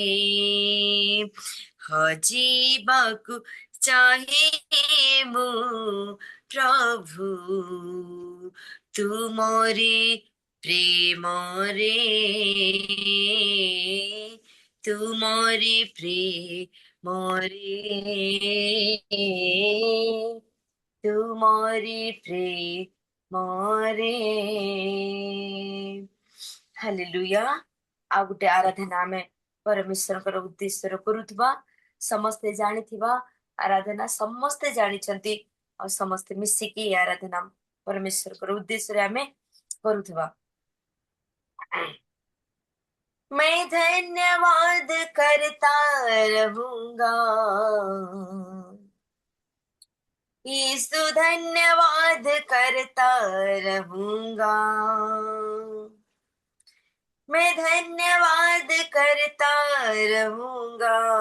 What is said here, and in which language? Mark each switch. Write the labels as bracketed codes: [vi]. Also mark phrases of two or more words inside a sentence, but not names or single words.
[or] ହଜିବାକୁ ଚାହେଁ ମୁଁ ପ୍ରଭୁ ତୁମରି ପ୍ରେମରେ ତୁମରି ପ୍ରେମରେ ତୁମରି ପ୍ରେମରେ ହାଲେଲୁୟା। ଆଉ ଗୋଟେ ଆରାଧନା ଆମେ ପରମେଶ୍ୱରଙ୍କର ଉଦ୍ଦେଶ୍ୟରେ କରୁଥିବା ସମସ୍ତେ ଜାଣିଥିବା ଆରାଧନା ସମସ୍ତେ ଜାଣିଛନ୍ତି ଆଉ ସମସ୍ତେ ମିଶିକି ଆରାଧନା ପରମେଶ୍ୱରଙ୍କର ଉଦ୍ଦେଶ୍ୟରେ ଆମେ କରୁଥିବା। [hi] मैं धन्यवाद करता रहूंगा यीशु धन्यवाद करता रहूंगा मैं धन्यवाद करता रहूंगा